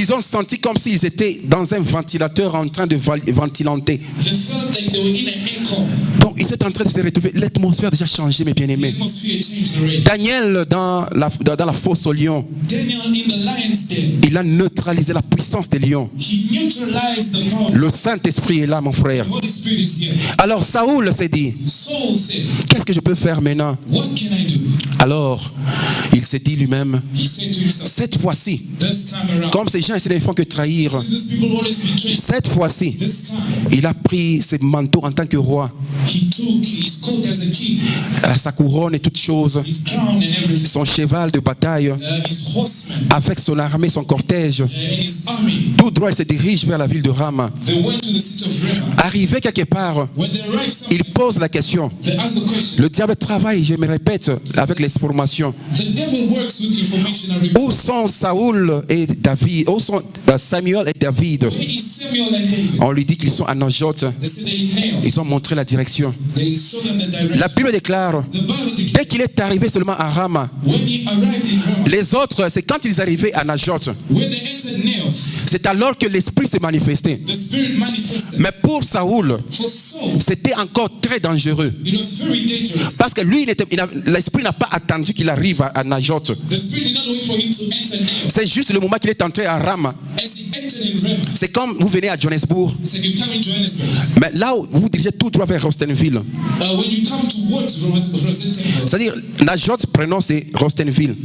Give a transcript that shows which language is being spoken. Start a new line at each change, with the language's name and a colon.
French: ils ont senti comme s'ils étaient dans un ventilateur en train de ventilanter.
English: they felt like they were in an echo.
French: Donc, ils étaient en train de se retrouver. L'atmosphère a déjà changé, mes
English: The
French: bien-aimés.
English: atmosphere changed already.
French: Daniel, dans la fosse aux lions,
English: Daniel in the lion's den,
French: il a neutralisé la puissance des lions.
English: he neutralized the power.
French: Le Saint-Esprit est là, mon frère.
English: The Holy Spirit is here.
French: Alors, Saoul s'est dit,
English: Saul said,
French: qu'est-ce que je peux faire maintenant?
English: what can I do?
French: Alors, il s'est dit lui-même,
English: He said to himself,
French: cette fois-ci,
English: this time around,
French: comme ces gens ici ne font que trahir,
English: these people always betray.
French: cette fois-ci,
English: This time,
French: il a pris ses manteaux en tant que roi,
English: he took his coat as a king,
French: sa couronne et toutes choses,
English: his crown and everything,
French: son cheval de bataille,
English: his horsemen
French: avec son armée, son cortège.
English: and his army.
French: Tout droit, il se dirige vers la ville de Rama.
English: They went to the city of Ramah.
French: Arrivé quelque part,
English: When they arrived somewhere,
French: il pose la question.
English: they asked the question.
French: Le diable travaille, je me répète, avec les formations.
English: The devil works with information and report.
French: Où sont Saoul et David? Où sont Samuel et David?
English: Where is Samuel and David?
French: On lui dit qu'ils sont à Najot.
English: They said they nailed.
French: Ils ont montré la direction.
English: They showed them the direction.
French: La Bible déclare,
English: The Bible
French: dès
English: declares
French: qu'il est arrivé seulement à Rama,
English: when he arrived in Ramah,
French: les autres, c'est quand ils arrivaient à Najot,
English: when they entered Nails,
French: c'est alors que l'Esprit s'est manifesté.
English: the Spirit manifested.
French: Mais pour Saoul,
English: For Saul,
French: c'était encore très dangereux.
English: it was very dangerous.
French: Parce que lui, l'Esprit n'a pas attendu qu'il arrive à Najot.
English: The Spirit did not wait for him to enter Nails.
French: C'est juste le moment qu'il est entré à Rama.
English: As he entered in Rema,
French: C'est comme vous venez à Johannesburg,
English: it's like you come in Johannesburg.
French: mais là où vous dirigez tout droit vers Rostenville.
English: When you come towards Rosettenville,
French: C'est-à-dire, notre prénom c'est Rostenville.